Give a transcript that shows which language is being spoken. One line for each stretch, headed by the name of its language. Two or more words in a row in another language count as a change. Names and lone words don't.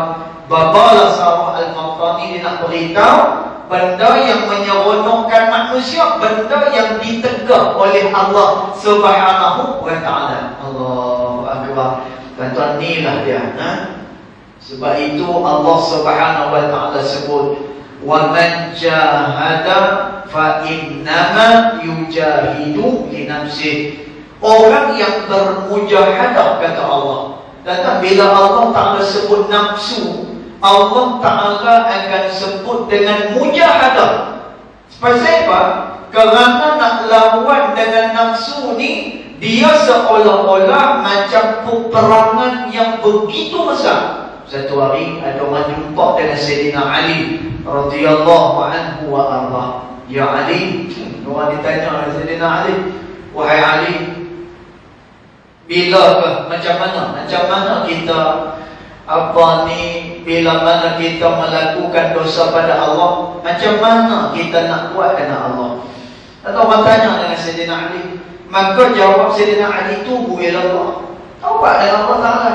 Malay: Babalah Sarah Al-Maqtani dia nak beritahu benda yang menyeronokkan manusia, benda yang ditegah oleh Allah
Arabic: سبحانه وتعالى. الله أكبر.
Malay: Tuan-tuan, inilah dia. Sebab itu Allah
Arabic: سبحانه وتعالى
Malay: sebut,
Arabic: ومن جاهد فإنما يجاهد لنفسه.
Malay: Orang yang bermujahadah, kata Allah. Dan bila Allah Ta'ala sebut nafsu, Allah Ta'ala akan sebut dengan mujahadah. Pasal apa? Kerana nak lawan dengan nafsu ni, dia seolah-olah macam peperangan yang begitu besar. Satu hari ada orang jumpa dengan Sayyidina Ali
Arabic: رضي الله عنه وأرضاه.
Malay: Ya Ali, orang ditanya oleh Sayyidina Ali, wahai Ali, bila macam mana kita bila mana kita melakukan dosa pada Allah, macam mana kita nak buat dengan Allah? Atau orang tanya dengan Sayyidina Ali, maka jawab Sayyidina Ali,
Arabic: توبوا إلى الله,
Malay: taubat dengan Allah Ta'ala.